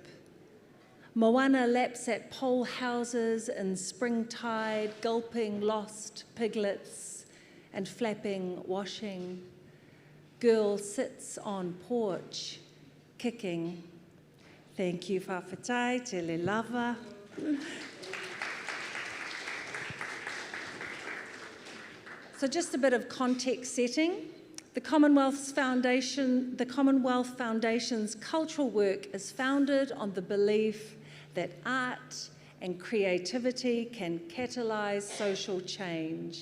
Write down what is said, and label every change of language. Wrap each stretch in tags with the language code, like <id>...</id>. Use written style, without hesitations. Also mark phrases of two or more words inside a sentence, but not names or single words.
<en>Moana laps at pole houses in springtide, gulping lost piglets and flapping washing. Girl sits on porch, kicking. Thank you,</en> <sm>whawhatai, te le lava.</sm> <en>So just a bit of context setting. The Commonwealth Foundation's cultural work is founded on the belief that art and creativity can catalyse social change.</en>